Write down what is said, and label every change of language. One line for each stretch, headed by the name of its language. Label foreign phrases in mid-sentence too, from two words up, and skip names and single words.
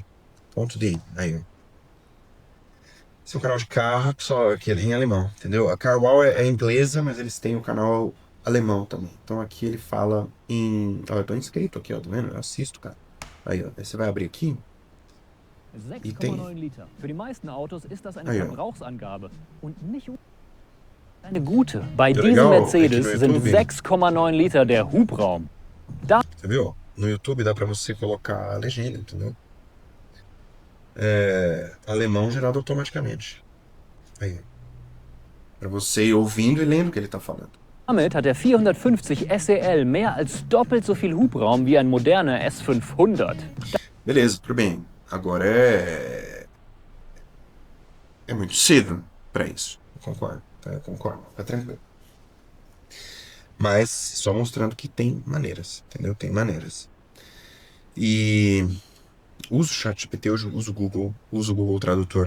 Portuguese: Aí, ó. Esse é um canal de carro, só que ele é em alemão, entendeu? A Carwow é inglesa, mas eles têm o canal alemão também. Então aqui ele fala em. Ó, eu tô inscrito aqui, ó, tá vendo? Eu assisto, cara. Aí, ó. Aí você vai abrir aqui. E tem.
German: 6,9 Liter. Für die meisten Autos ist das eine
Portuguese: Aí, ó.
German: Verbrauchsangabe und nicht eine gute. Bei
Portuguese: Ja,
German: diesem
Portuguese: legal.
German: Mercedes
Portuguese: Aqui no
German: sind
Portuguese: YouTube.
German: 6,9 Liter der Hubraum.
Portuguese: Você viu? No YouTube dá pra você colocar a legenda, entendeu? Alemão gerado automaticamente. Aí. Pra você ir ouvindo e lendo o que ele tá falando.
German: Damit hat der 450 SEL mehr als doppelt so viel Hubraum wie ein moderner S500.
Portuguese: Beleza, tudo bem. Agora é muito cedo pra isso. Eu concordo, tá? Eu concordo. Tá tranquilo. Mas só mostrando que tem maneiras, entendeu? Tem maneiras. E usa o ChatGPT, usa o Google Tradutor.